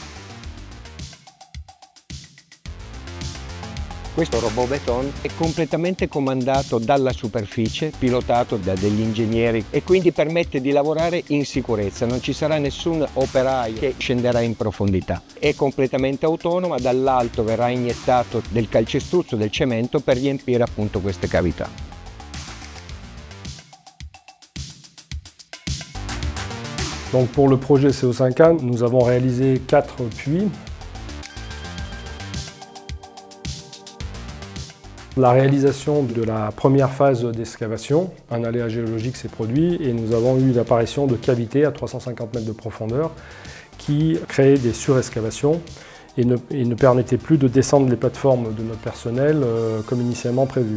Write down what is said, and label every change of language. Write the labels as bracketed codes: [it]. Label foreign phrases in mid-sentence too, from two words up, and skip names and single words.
[it] Questo robot beton è completamente comandato dalla superficie, pilotato da degli ingegneri e quindi permette di lavorare in sicurezza. Non ci sarà nessun operaio che scenderà in profondità. È completamente autonoma, dall'alto verrà iniettato del calcestruzzo, del cemento per riempire appunto queste cavità. [fr] Donc pour le projet CO5A, nous avons réalisé 4 puits. La réalisation de la première phase d'excavation, un aléa géologique s'est produit et nous avons eu l'apparition de cavités à 350 mètres de profondeur qui créaient des surexcavations et ne permettaient plus de descendre les plateformes de notre personnel comme initialement prévu.